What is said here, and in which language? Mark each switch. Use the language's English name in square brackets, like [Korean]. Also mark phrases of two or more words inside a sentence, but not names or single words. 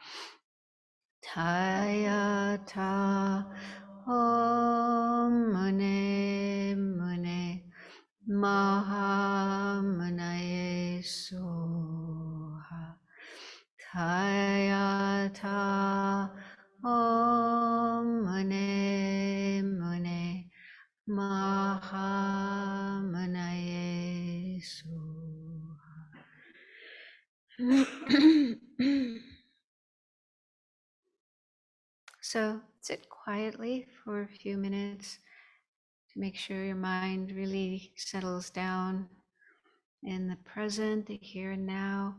[Sanskrit] Kaya ta om mune mune maha munaye soha. Kaya ta om mune mune maha munaye soha. [English] So sit quietly for a few minutes to make sure your mind really settles down in the present, the here and now.